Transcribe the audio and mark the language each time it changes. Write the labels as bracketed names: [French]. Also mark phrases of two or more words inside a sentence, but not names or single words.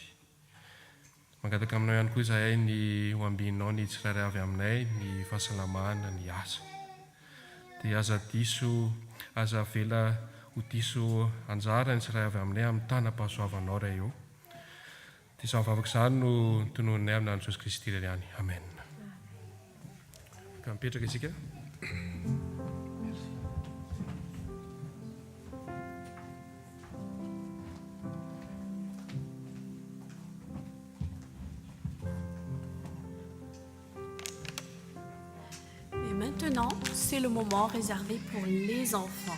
[Malagasy] Mangataka aminao ihany koa izahay ny ho ambinao ny tsirairay avy aminay, ny fahasalamana, ny asa. Dia aza diso, aza vela ho diso anjara ny tsirairay avy aminay amin'ny tanam-pahasoavanao ray eo. Dia izany vavaka izany no tonononay amin'andro Jesosy Kristy irery ihany. Amen. Ka mipetraka isika. [French] Et maintenant, c'est le moment réservé pour les enfants.